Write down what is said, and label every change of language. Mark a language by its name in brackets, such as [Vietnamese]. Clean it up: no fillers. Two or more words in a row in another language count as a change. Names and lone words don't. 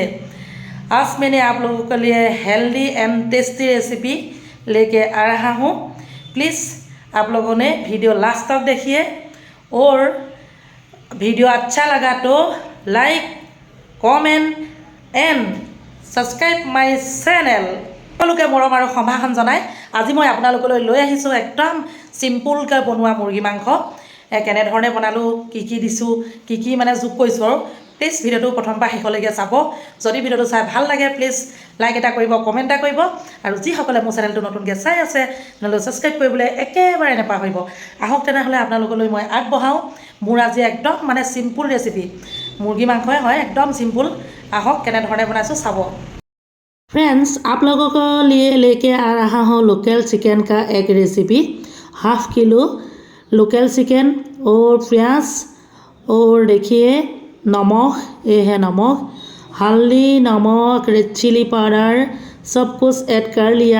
[Hindi] आज मैंने आप लोगों के लिए [English] healthy and tasty recipe [Hindi] लेके आ रहा हूँ। प्लीज़ आप लोगों ने वीडियो लास्ट तक देखिए और वीडियो अच्छा लगा तो [English] like comment and subscribe my channel. [Assamese] সকলোকে মৰম আৰু সম্ভাষণ জনাই আজি মই আপোনালোকলৈ লৈ আহিছোঁ একদম চিম্পুলকৈ বনোৱা মুৰ্গী মাংস। কেনেধৰণে বনালোঁ, কি দিছোঁ, কি মানে যোগ কৰিছোঁ আৰু প্লিজ ভিডিঅ'টো প্ৰথমৰ পৰা শেষলৈকে চাব। যদি ভিডিঅ'টো চাই ভাল লাগে প্লিজ লাইক এটা কৰিব, কমেণ্ট এটা কৰিব আৰু যিসকলে মোৰ চেনেলটো নতুনকৈ চাই আছে তেনেহ'লে ছাবস্ক্ৰাইব কৰিবলৈ একেবাৰে নাপাহৰিব। আহক তেনেহ'লে আপোনালোকলৈ মই আগবঢ়াওঁ মোৰ আজি একদম মানে চিম্পুল ৰেচিপি। [Hindi] मुर्गी मांस है एकदम सिंपल। [Assamese] আহক কেনে বনাইছোঁ চাব। [Hindi] फ्रेंड्स, आप लोगों को लिए लेके आ रहा हूँ [English] local chicken [Hindi] का एक रेसिपी। [English] half kilo local chicken [Hindi] और प्याज और देखिए नमक, ये है नमक, हल्दी, नमक, [English] red chili powder [Hindi] सब कुछ ऐड कर लिया।